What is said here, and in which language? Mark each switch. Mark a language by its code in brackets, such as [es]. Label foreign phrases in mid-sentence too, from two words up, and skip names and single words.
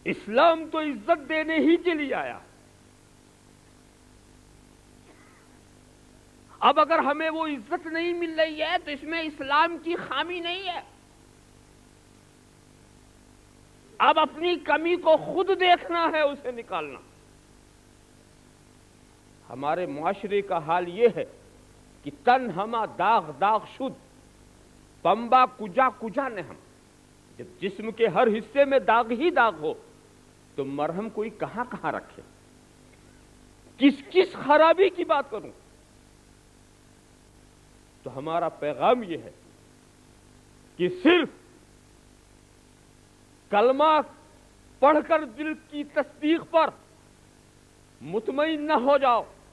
[ur] اسلام تو عزت دینے ہی کے لیے آیا. اب اگر ہمیں وہ عزت نہیں مل رہی ہے تو اس میں اسلام کی خامی نہیں ہے. اب اپنی کمی کو خود دیکھنا ہے، اسے نکالنا. ہمارے معاشرے کا حال یہ ہے کہ [fa] تن ہما داغ داغ شد، پمبا کجا کجا نے ہم. [ur] جب جسم کے ہر حصے میں داغ ہی داغ ہو تو مرہم کوئی کہاں کہاں رکھے؟ کس کس خرابی کی بات کروں؟ تو ہمارا پیغام یہ ہے کہ صرف کلمہ پڑھ کر دل کی تصدیق پر مطمئن نہ ہو جاؤ.